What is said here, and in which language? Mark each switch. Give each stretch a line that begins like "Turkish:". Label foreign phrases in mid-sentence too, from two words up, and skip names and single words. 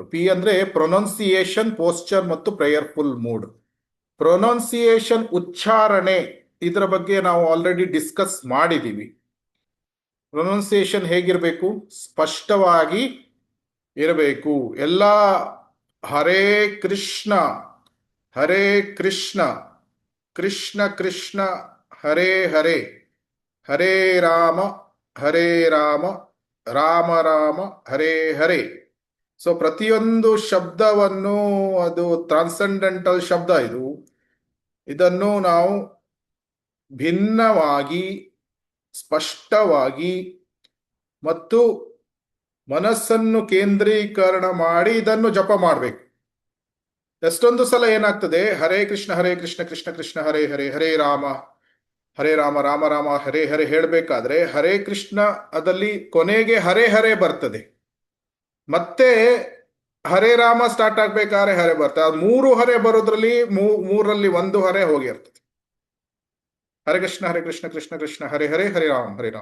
Kannada: ಪಿ ಅಂದ್ರೆ ಪ್ರೊನೌನ್ಸಿಯೇಷನ್, ಪೋಸ್ಚರ್ ಮತ್ತು
English: prayerful mood.
Kannada: ಪ್ರೊನೌನ್ಸಿಯೇಷನ್ ಉಚ್ಚಾರಣೆ, ಇದರ ಬಗ್ಗೆ ನಾವು
English: already discuss
Kannada: ಮಾಡಿದ್ದೀವಿ. ಪ್ರೊನೌನ್ಸಿಯೇಷನ್ ಹೇಗಿರಬೇಕು? ಸ್ಪಷ್ಟವಾಗಿ ಇರಬೇಕು.
Sanskrit: ಎಲ್ಲ ಹರೇ ಕೃಷ್ಣ ಹರೇ ಕೃಷ್ಣ ಕೃಷ್ಣ ಕೃಷ್ಣ ಹರೇ ಹರೇ, ಹರೇ ರಾಮ ರಾಮ ರಾಮ ಹರೇ ಹರೇ.
Kannada: ಸೊ ಪ್ರತಿಯೊಂದು ಶಬ್ದವನ್ನು, ಅದು ಟ್ರಾನ್ಸೆಂಡೆಂಟಲ್ ಶಬ್ದ ಇದನ್ನು ನಾವು ಭಿನ್ನವಾಗಿ, ಸ್ಪಷ್ಟವಾಗಿ ಮತ್ತು ಮನಸ್ಸನ್ನು ಕೇಂದ್ರೀಕರಣ ಮಾಡಿ ಇದನ್ನು ಜಪ ಮಾಡಬೇಕು. ಎಷ್ಟೊಂದು ಸಲ ಏನಾಗ್ತದೆ,
Sanskrit: ಹರೇ ಕೃಷ್ಣ ಕೃಷ್ಣ ಕೃಷ್ಣ ಹರೇ ಹರೇ, ಹರೇ ರಾಮ ರಾಮ ರಾಮ ಹರೇ ಹರೇ ಹೇಳಬೇಕಾದ್ರೆ ಹರೇ ಕೃಷ್ಣ
Kannada: ಅದಲ್ಲಿ ಕೊನೆಗೆ
Sanskrit: ಹರೇ ಹರೇ ಬರ್ತದೆ.
Kannada: ಮತ್ತೆ ಹರೇ ರಾಮ ಸ್ಟಾರ್ಟ್ ಆಗ್ಬೇಕಾದ್ರೆ ಹರೇ ಬರ್ತದೆ. ಅದು 3 ಹರೇ ಬರೋದ್ರಲ್ಲಿ 3ರಲ್ಲಿ 1 ಹರೇ ಹೋಗಿರ್ತದೆ.
Sanskrit: ಹರೇ ಕೃಷ್ಣ ಕೃಷ್ಣ ಕೃಷ್ಣ ಹರೇ ಹರೇ, ಹರೇ ರಾಮ.